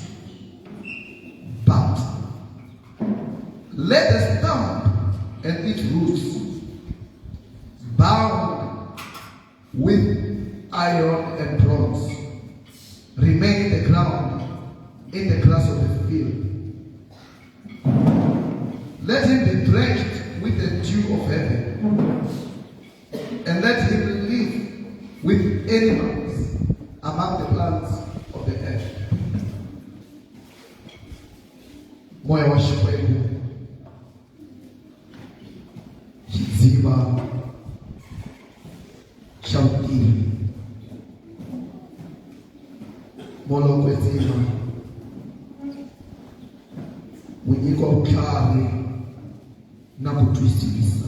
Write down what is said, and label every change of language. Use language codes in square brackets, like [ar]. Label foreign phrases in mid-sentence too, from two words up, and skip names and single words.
[en] But let the stump and its roots, bound with iron and bronze, remain in the ground, in the grass of the field. Let him be drenched with the dew of heaven, and let him live with animals among the plants of the earth. [ts] Moya wa Xikwembu, xidziva xa vutivi, molokwetsima, wu nyika vutlhari na ku twisisa.